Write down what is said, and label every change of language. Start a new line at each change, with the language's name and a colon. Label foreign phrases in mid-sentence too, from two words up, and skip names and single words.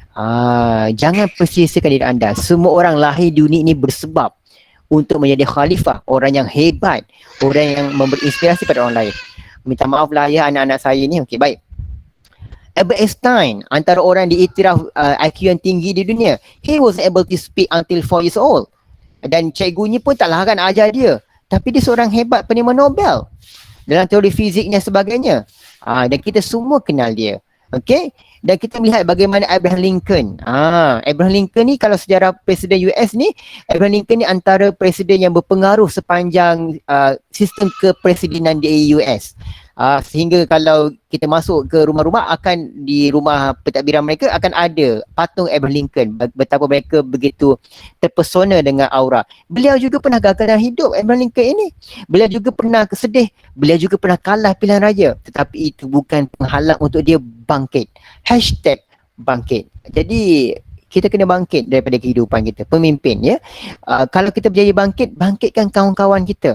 Malay: Jangan persisakan diri anda. Semua orang lahir di dunia ini bersebab untuk menjadi khalifah, orang yang hebat, orang yang memberi inspirasi pada orang lain. Minta maaf lah ya anak-anak saya ni. Okey, baik. Albert Einstein, antara orang diiktiraf IQ yang tinggi di dunia.
English: He was able to speak until 4 years old.
Malay: Dan cikgunya pun tak larang ajar dia. Tapi dia seorang hebat penerima Nobel dalam teori fiziknya sebagainya. Dan kita semua kenal dia. Okey? Dan kita melihat bagaimana Abraham Lincoln. Abraham Lincoln ni kalau sejarah Presiden US ni, Abraham Lincoln ni antara presiden yang berpengaruh sepanjang sistem kepresidenan di US. Sehingga kalau kita masuk ke rumah-rumah, akan di rumah pentadbiran mereka akan ada patung Abraham Lincoln. Betapa mereka begitu terpesona dengan aura. Beliau juga pernah gagal dalam hidup, Abraham Lincoln ini. Beliau juga pernah sedih. Beliau juga pernah kalah pilihan raya. Tetapi itu bukan penghalang untuk dia bangkit. #bangkit. Jadi kita kena bangkit daripada kehidupan kita, pemimpin ya. Kalau kita berjaya bangkit, bangkitkan kawan-kawan kita.